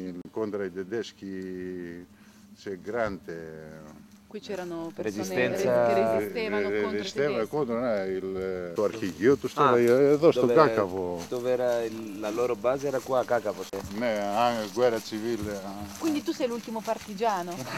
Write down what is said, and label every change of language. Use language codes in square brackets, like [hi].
[it] Contro i tedeschi c'è grande. Qui c'erano persone che resistevano contro [el] το αρχηγείο τους τώρα εδώ στο Cacavo. [it] Dove era la loro base era qua a Cacavo. [el] Ναι, [it] guerra civile. Quindi tu sei l'ultimo partigiano?